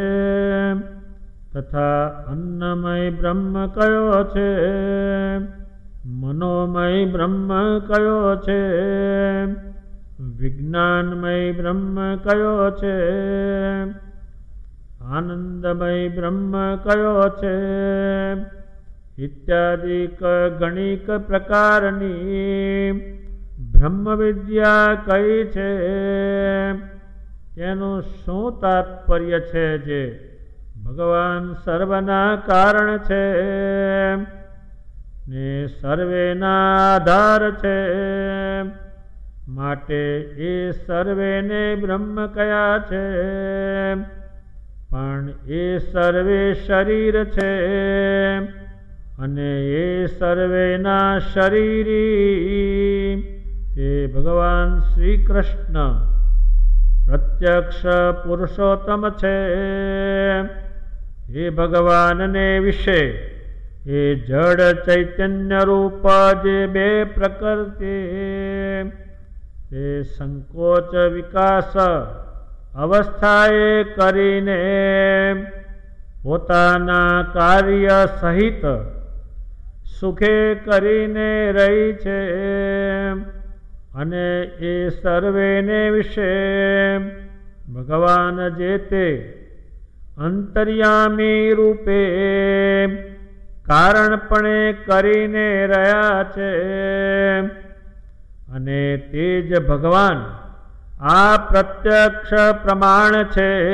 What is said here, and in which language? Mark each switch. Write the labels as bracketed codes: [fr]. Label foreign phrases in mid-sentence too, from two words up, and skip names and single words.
[gu] તથા અન્નમય બ્રહ્મ કહ્યો છે, મનોમય બ્રહ્મ કહ્યો છે, વિજ્ઞાનમય બ્રહ્મ કહ્યો છે, આનંદમય બ્રહ્મ કહ્યો છે ઇત્યાદિક ઘણિક પ્રકારની બ્રહ્મ વિદ્યા કહી છે તેનું શું તાત્પર્ય છે જે ભગવાન સર્વના કારણ છે ને સર્વેના આધાર છે માટે એ સર્વેને બ્રહ્મ કહ્યા છે પણ એ સર્વે શરીર છે અને એ સર્વેના શરીરી તે ભગવાન શ્રી કૃષ્ણ પ્રત્યક્ષ પુરુષોત્તમ છે. હે ભગવાનને વિષે યે જડ ચૈતન્ય રૂપ જે બે પ્રકૃતિ તે સંકોચ વિકાસ અવસ્થાએ કરીને પોતાના કાર્ય સહિત સુખે કરીને રહી છે અને એ સર્વેને વિષે ભગવાન જેતે અંતર્યામી રૂપે કારણપણે કરીને રહ્યા છે અને તેજ ભગવાન આ પ્રત્યક્ષ પ્રમાણ છે.